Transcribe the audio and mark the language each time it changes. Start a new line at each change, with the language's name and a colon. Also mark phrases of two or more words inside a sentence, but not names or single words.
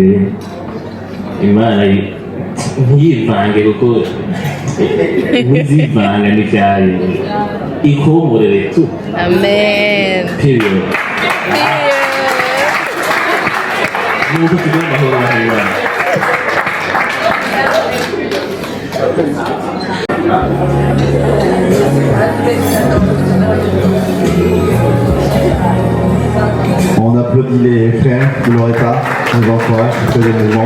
Rundi: Imana ntiyivange kuko ntizivanga n'ibyayo, ikomorere tu. Amen. Period. Nuko tugira amahoro n'Imana.
French: On applaudit les frères de Loretta, on les encourage, c'est très émouvant.